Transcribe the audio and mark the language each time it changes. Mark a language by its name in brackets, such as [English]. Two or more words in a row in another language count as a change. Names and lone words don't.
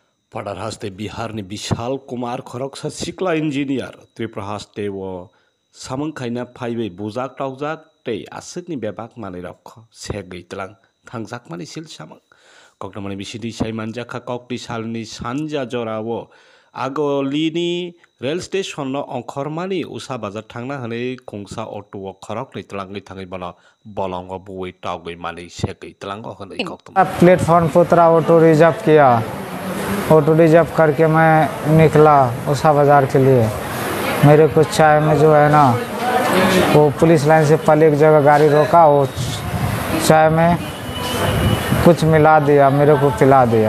[Kok Borok] पडार हास्ते बिहारनि विशाल कुमार खरकसा सिक्ला इन्जिनियार त्रिपुरा हास्ते वो सामंखायना फाइबै बुजाक टावजाक तै आसुकनि बेबाक माने रख से गैतलां थांजाक माने सिल सामं कक्टमानि बिसिदि साइमानजाखा कक्टि सालनि सानजा जरावो आगलिनि रेल स्टेशन अंखरमानि उसा बाजार थांना हनै खुंसा अटो खरक नैतलांगै थाङै बला बलंग बुयै टावगै माने से गैतलांग हनै कक्टम [Hindi] प्लेटफॉर्म पर उतरा, ऑटो रिजर्व किया। ऑटो रिजर्व करके मैं निकला उषा बाज़ार के लिए। मेरे को चाय में जो है ना वो पुलिस लाइन से पहले एक जगह गाड़ी रोका, वो चाय में कुछ मिला दिया, मेरे को पिला दिया।